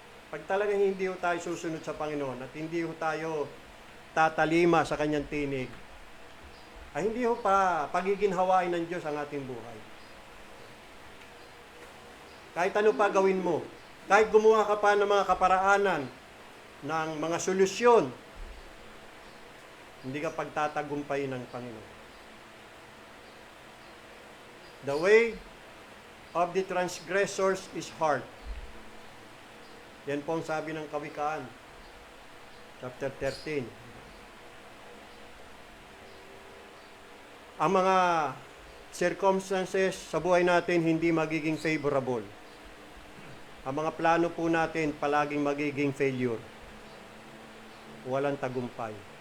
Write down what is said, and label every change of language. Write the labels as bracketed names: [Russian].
[Filipino] Pag talagang hindi ho tayo susunod sa Panginoon at hindi ho tayo tatalima sa kanyang tinig, ay hindi ho pa pagiginhawain ng Diyos ang ating buhay. Kahit ano pa gawin mo, kahit gumawa ka pa ng mga kaparaanan, ng mga solusyon, hindi ka pagtatagumpay ng Panginoon. [English] The way of the transgressors is hard. [Filipino] Yan po ang sabi ng Kawikaan, chapter 13. Ang mga circumstances sa buhay natin hindi magiging favorable. Ang mga plano po natin palaging magiging failure. Walang tagumpay.